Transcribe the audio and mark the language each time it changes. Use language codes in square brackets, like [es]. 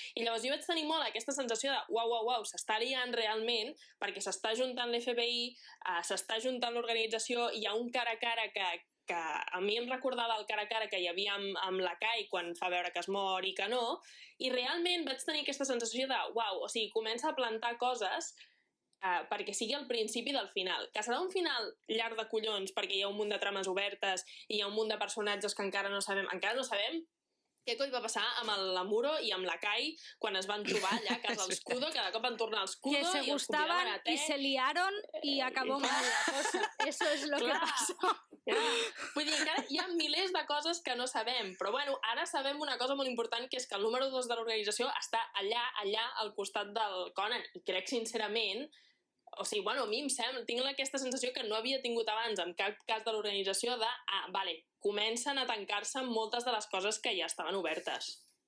[ca] I llavors jo vaig tenir molt aquesta sensació de uau, s'està liant realment perquè s'està juntant l'FBI, s'està juntant l'organització, hi ha un cara a cara que a mi em recordava el cara a cara que hi havia amb la Kai quan fa veure que es mor i que no, i realment vaig tenir aquesta sensació de uau, o sigui, comença a plantar coses perquè sigui el principi del final. Que serà un final llarg de collons perquè hi ha un munt de trames obertes i hi ha un munt de personatges que encara no sabem què coi va passar amb l'Amuro i amb la Kai quan es van trobar allà a casa dels Kudo, que de cop van tornar els Kudo [es] que se gustaban y se liaron y acabó mal la cosa. Eso es lo que pasó. [ca] Vull dir, encara hi ha milers de coses que no sabem, però bueno, ara sabem una cosa molt important, que és que el número 2 de l'organització està allà al costat del Conan, i crec sincerament, o sigui, bueno, a mi em sembla, tinc aquesta sensació que no havia tingut abans en cap cas de l'organització de, vale, comencen a tancar-se moltes de les coses que ja estaven obertes.